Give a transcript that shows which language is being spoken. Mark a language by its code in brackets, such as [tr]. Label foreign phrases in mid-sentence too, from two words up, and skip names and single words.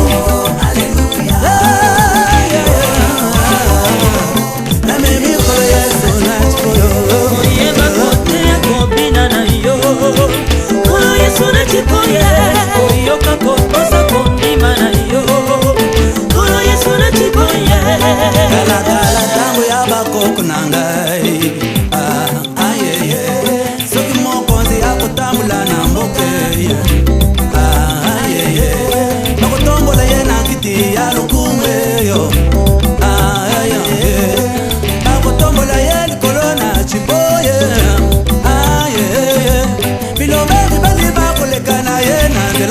[ln] Na mimi kola Yesu na chipoyi. Kala tango ya bakoko nangai. [en] Ah yeah yeah. [ln] Soki mokonzi akotambula na mboke. [en] Ah yeah yeah. [ln] Bakotombola ye na kiti ya lukumbe yo. [en] Ah yeah yeah. [ln] Bakotombola ye likolo na chipoye. [en] Ah yeah yeah. [ln] Bilombe bali bakoleka na ye na nzela.